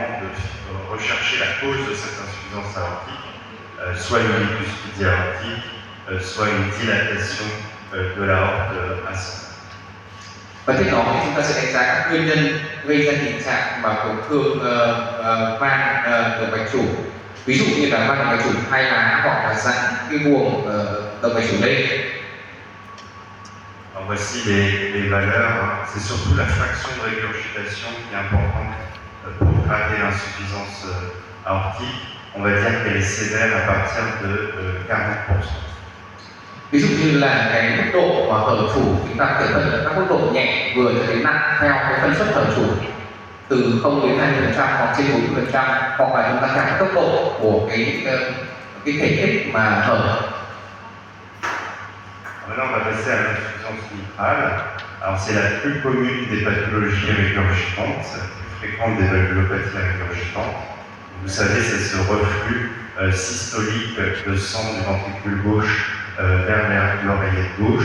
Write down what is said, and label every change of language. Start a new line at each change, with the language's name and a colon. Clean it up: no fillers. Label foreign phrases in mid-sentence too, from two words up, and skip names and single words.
French: de rechercher la cause de cette insuffisance aortique, soit une bicuspidie aortique, soit une dilatation de l'aorte ascendante.
Vietnamese: Và tiếp đó thì chúng ta sẽ đánh giá các nguyên nhân gây ra tình trạng mà tổn thương van động mạch chủ, ví dụ như là van động mạch chủ hai lá hoặc là giãn cái buồng động mạch chủ lên.
French: Alors voici les valeurs, c'est surtout la fraction de régurgitation qui est importante pour grader l'insuffisance aortique. On va dire qu'elle est sévère à partir de 40%.
Vietnamese: Ví dụ như là cái mức độ hở chủ chúng ta có thể phân các mức độ nhẹ, vừa cho đến nặng theo cái phân suất hở chủ từ 0 đến 20% hoặc trên 40%, hoặc là chúng ta theo tốc độ của cái thể tích mà hở.
French: Maintenant, on va passer à l'insuffisance mitrale. Alors, c'est la plus commune des pathologies régurgitantes, la plus fréquente des valvulopathies régurgitantes. Vous savez, c'est ce reflux systolique de sang du ventricule gauche vers l'oreillette gauche.